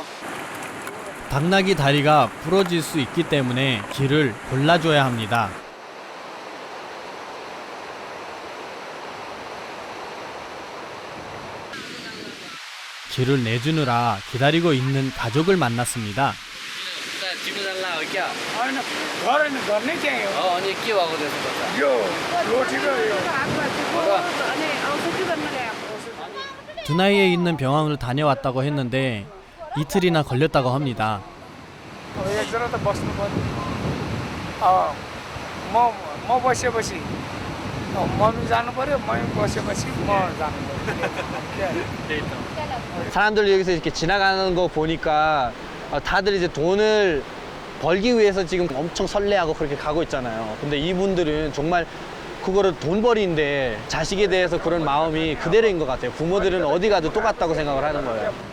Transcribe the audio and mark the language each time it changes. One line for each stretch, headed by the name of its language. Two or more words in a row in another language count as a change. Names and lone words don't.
Korean: 당나귀 다리가 부러질 수 있기 때문에 길을 골라줘야 합니다. 길을 내주느라 기다리고 있는 가족을 만났습니다. 짐을 달라 क्या?
Nepali: घरैन गर्ने चाहिँ हो अनि के भएको त्यसो गर्दा? यो रोटीको यो
Korean: 두나이에 있는 병원을 다녀왔다고 했는데 이틀이나 걸렸다고 합니다.
Nepali: एकजना त बस्नु पर्यो म बसेपछि मम्मी जानु पर्यो मम्मी बसेपछि म जानु पर्यो
Korean: 사람들 여기서 이렇게 지나가는 거 보니까 다들 이제 돈을 벌기 위해서 지금 엄청 설레하고 그렇게 가고 있잖아요. 근데 이분들은 정말 그거를 돈벌이인데 자식에 대해서 그런 마음이 그대로인 것 같아요. 부모들은 어디 가도 똑같다고 생각을 하는 거예요.